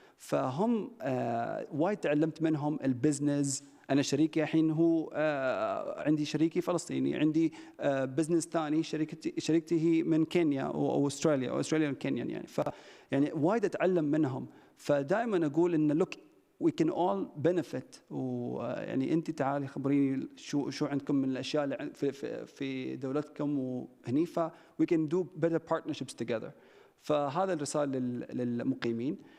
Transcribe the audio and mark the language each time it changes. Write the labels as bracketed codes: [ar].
[ar] فهم وايد تعلمت منهم البزنس. أنا شريكي الحين هو عندي شريكي فلسطيني، عندي بزنس ثاني شريكتي هي من كينيا أو أستراليا وكينيا يعني. يعني وايد أتعلم منهم. فدائما أقول إن [en] look we can all benefit. [ar] ويعني أنت تعالي خبريني شو عندكم من الأشياء اللي في دولتكم وهني، [en] we can do better partnerships together. [ar] فهذا الرسالة للمقيمين.